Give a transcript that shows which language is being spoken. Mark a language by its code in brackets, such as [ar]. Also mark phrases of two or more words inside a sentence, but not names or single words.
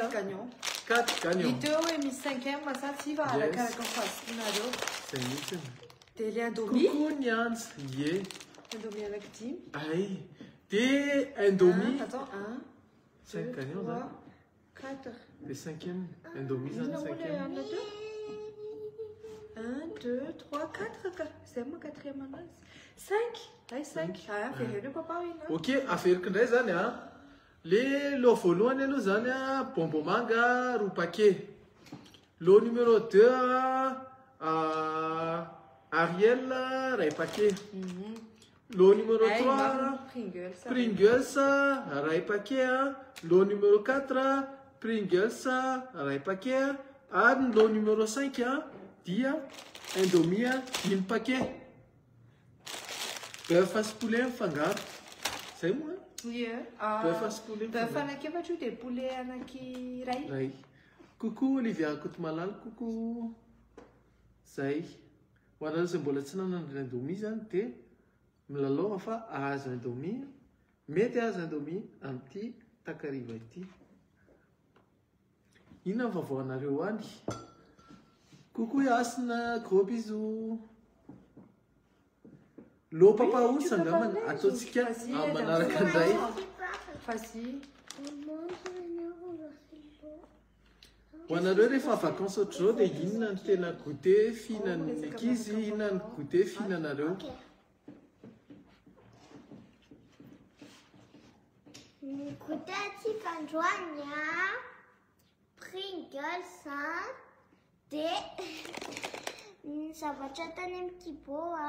[fr] 4 gagnants. 4 gagnants. [mg] Hita hoe misy 5e sa tsy va arakaraka ny fahasikinareo. Zay mihitsy. [fr] De le Indomie. Coucou Nianz. Ye. [mg] Indomie anaky 10. Ay. [fr] De Indomie. Attends, 5 gagnants. 4. [mg] Le 5e. Indomie zany 5e. 1, 2, 3, 4. [fr] C'est moi [mg] 4e anazy. 5. Ay 5. Avereno papa ina. Ok, averiko ndray zany le lo voalohany aloha zany bonbon manga roa paquet. Lo numéro 2 Ariel ray paquet. Lo numéro 3 Pringles ray paquet. Lo numéro 4 Pringles ray paquet. Ary lo numéro 5 dia Indomie 10 paquet. [fr] Bœuf à poulet [mg] mifangaro. Zay moa. [fr] Bœuf à poulet. [mg] Bœuf anakefatra de poulet anankiray. [fr] Coucou Olivia Kotomalala, coucou. [mg] Zay. Ho anareo izay mbola tsy nanandrana Indomie zany de milalao fa ahazo Indomie. Mety ahazo Indomie amin'ity takariva ity. Inona ny vaovao anareo any? [fr] Coucou Yasina, gros bisous. [mg] Lo papa ours angambany ataotsika manaraka an'izay. Ho anareo rehefa vacances ohatr'izao dia inona ny tena goûter fihinan'ny ankizy, inona ny goûter fihinanareo? Goûter atsika androany Pringles de ny zavatra tany amin'ny Kibo